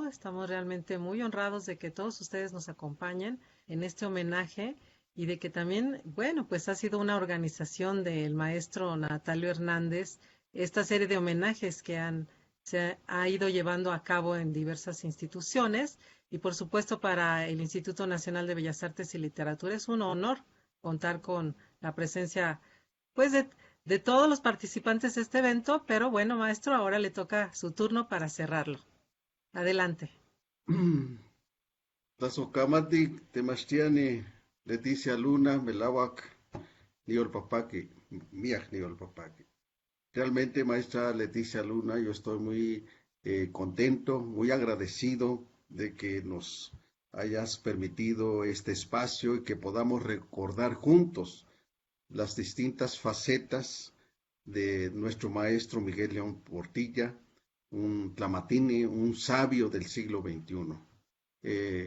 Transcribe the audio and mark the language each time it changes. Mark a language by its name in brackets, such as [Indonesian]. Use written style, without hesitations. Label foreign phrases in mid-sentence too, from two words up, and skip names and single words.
[Spanish] Estamos realmente muy honrados de que todos ustedes nos acompañen en este homenaje, y de que también, bueno, pues ha sido una organización del maestro Natalio Hernández, esta serie de homenajes que se ha ido llevando a cabo en diversas instituciones, y por supuesto para el Instituto Nacional de Bellas Artes y Literatura es un honor contar con la presencia pues de todos los participantes de este evento. Pero bueno, maestro, ahora le toca su turno para cerrarlo. Adelante. [Nahuatl languages] Tazocamati, Temastiani, Leticia Luna, Melawak, Niol Papaki, Miak Niol Papaki. [Spanish] Realmente, maestra Leticia Luna, yo estoy muy contento, muy agradecido de que nos hayas permitido este espacio y que podamos recordar juntos las distintas facetas de nuestro maestro Miguel León Portilla, un tlamatini, un sabio del siglo XXI.